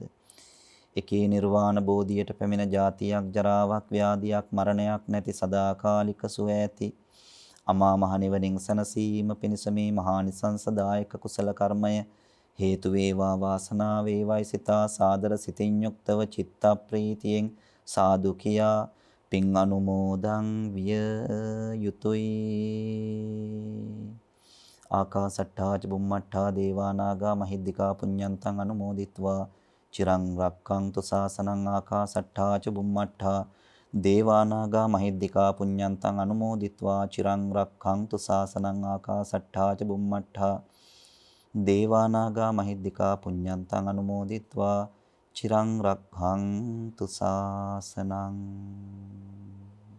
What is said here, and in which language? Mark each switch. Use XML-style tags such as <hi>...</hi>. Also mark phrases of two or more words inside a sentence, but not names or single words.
<si>එකේ නිර්වාණ බෝධියට පැමිණ ජාතියක් ජරාවක් ව්‍යාධියක් මරණයක් නැති සදාකාලික සුව ඇති අමා මහ නිවනින් සනසීම පිණිස මේ මහානිසංසදායක කුසල කර්මය හේතු වේවා වාසනාව වේවායි සිතා සාදර සිතින් යුක්තව චිත්ත ප්‍රීතියෙන් සාදු කියා පින් අනුමෝදන් විය යුතුය.</si> <pi>ආකාසට්ඨා ච බුම්මට්ඨා දේවා නාග මහිද්దికා පුඤ්ඤන්තං අනුමෝදිත්වා චිරං රක්ඛන්තු ශාසනං ආකාසට්ඨා ච බුම්මට්ඨා දේවානාගා මහිද්దికා පුඤ්ඤන්තං අනුමෝදිත්වා චිරං රක්ඛන්තු ශාසනං ආකාසට්ඨා ච බුම්මට්ඨා දේවානාගා මහිද්దికා පුඤ්ඤන්තං අනුමෝදිත්වා චිරං රක්ඛන්තු ශාසනං.</pi>